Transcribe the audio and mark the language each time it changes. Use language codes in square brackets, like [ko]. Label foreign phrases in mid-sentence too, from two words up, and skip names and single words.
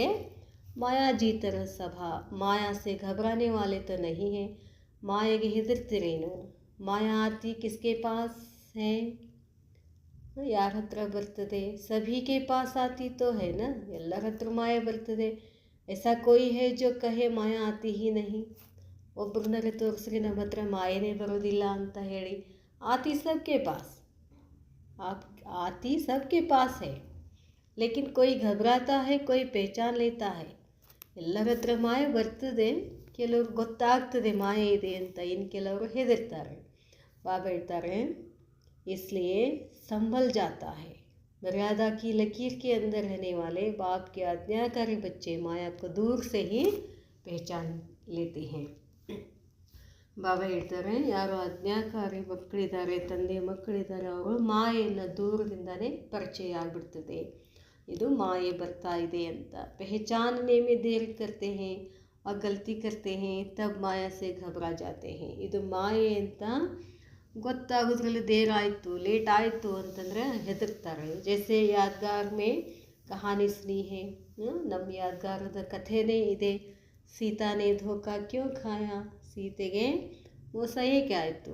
[hi] माया जीतर सभा. माया से घबराने वाले तो नहीं है. [kn] ಮಾಯೆಗೆ ಹೆದರ್ತಿರೇನು? [hi] माया आती किसके पास है? [kn] ಯಾರ ಹತ್ರ ಬರ್ತದೆ? [hi] सभीके पास आती तो है ना, [kn] ಎಲ್ಲರ ಹತ್ರ ಮಾಯೆ ಬರ್ತದೆ. [hi] ऐसा कोई है जो कहे माया आती ही नहीं. [kn] ಒಬ್ಬರನ್ನೇ ತೋರಿಸ್ರಿ ನಮ್ಮ ಹತ್ರ ಮಾಯನೇ ಬರೋದಿಲ್ಲ ಅಂತ ಹೇಳಿ. [hi] आती सबके पास, आती सबके पास है, लेकिन कोई घबराता है, कोई पहचान लेता है. [kn] ಎಲ್ಲರ ಹತ್ರ ಮಾಯೆ ಬರ್ತದೆ, ಕೆಲವ್ರು ಗೊತ್ತಾಗ್ತದೆ ಮಾಯೆ ಇದೆ ಅಂತ, ಇನ್ನು ಕೆಲವರು ಹೆದರ್ತಾರೆ. ಬಾಬಾ ಹೇಳ್ತಾರೆ, [hi] इसलिए संभल जाता है। मर्यादा की लकीर के अंदर रहने वाले बाप के आज्ञाकारी बच्चे माया को दूर से ही पहचान लेते हैं। [kn] ಬಾಬಾ ಹೇಳ್ತಾರೆ, ಯಾರು ಆಜ್ಞಾಕಾರಿ ಮಕ್ಕಳಿದ್ದಾರೆ, ತಂದೆ ಮಕ್ಕಳಿದ್ದಾರೆ, ಅವರು ಮಾಯೆಯನ್ನು ದೂರದಿಂದನೇ ಪರಿಚಯ ಆಗಿಬಿಡ್ತದೆ, ಇದು ಮಾಯೆ ಬರ್ತಾ ಇದೆ ಅಂತ. [hi] पहचानने में देरी करते हैं और गलती करते हैं तब माया से घबरा जाते हैं। [kn] ಇದು ಮಾಯೆ ಅಂತ ಗೊತ್ತಾಗೋದ್ರಲ್ಲಿ ದೇರಾಯಿತು, ಲೇಟ್ ಆಯಿತು ಅಂತಂದರೆ ಹೆದರ್ತಾರೆ. [hi] जैसे यादगार में कहानी सुनी है, [kn] ನಮ್ಮ ಯಾದ್ಗಾರದ ಕಥೆನೇ ಇದೆ. [hi] सीताने धोखा क्यूँ खाया, [kn] ಸೀತೆಗೆ ಮೋಸ ಏಕೆ ಆಯಿತು?